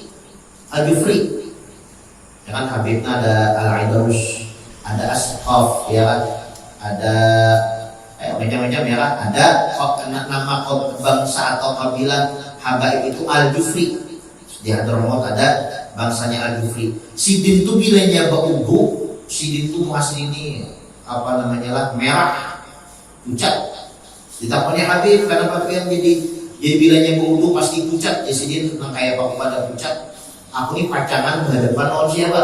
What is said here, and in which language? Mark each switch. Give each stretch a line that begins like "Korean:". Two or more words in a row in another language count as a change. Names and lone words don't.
Banjar: Ya kan Habibnya ada Al-Aidarus ada asqaf ya kan, ada macam-macam ya kan, ada nama bangsa atau kabilah Habaib itu Al-Jufri. Di Hadramaut ada bangsanya Al-Jufri. Sidin itu bilangnya baudu, sidin itu asli ini apa namanya lah, merah pucat. Ditakoni Habib kenapa kalian jadi bilangnya baudu pasti pucat? Ya sidin tentang kayak apa pada pucat. Aku ini pacangan berhadapan lawan siapa?